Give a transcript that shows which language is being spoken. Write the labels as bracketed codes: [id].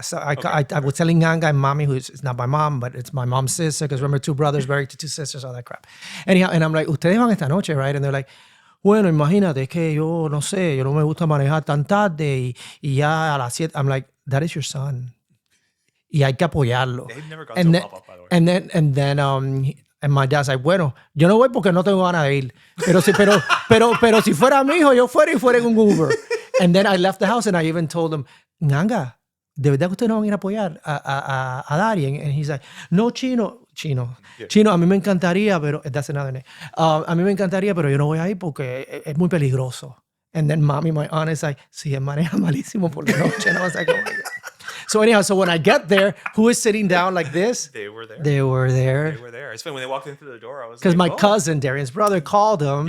[en] So I was telling Ganga and Mommy, it's not my mom, but it's my mom's sister, because remember, 2 brothers married to 2 sisters, all that crap. Anyhow, and I'm like, [es] ustedes van esta noche, [en] right? And they're like, [es] bueno, imagínate que yo no sé, yo no me gusta manejar tan tarde y ya a las 7. [en] I'm like, that is your son. [es] Y hay que apoyarlo. [en] They've never gone to a pop-up, by the way. And then and my dad's like, [es] bueno, yo no voy porque no tengo ganas de ir. Pero si fuera mi hijo, yo fuera en un Uber. [en] And then I left the house and I even told him, [es] Nanga, ¿de verdad que ustedes no van a ir a apoyar a Darien? [en] And he's like, no, Chino, [es] a mí me encantaría, pero [en] that's another name. [es] A mí me encantaría, pero yo no voy a ir porque es muy peligroso. [en] And then Mommy, my aunt, is like, [es] sí, él maneja malísimo por la noche. [en] And I was like, oh my God. So anyhow, when I get there, who is sitting down like this? They were there. They were there. It's funny when they walked in through the door. I was because my cousin, Darian's brother, called him.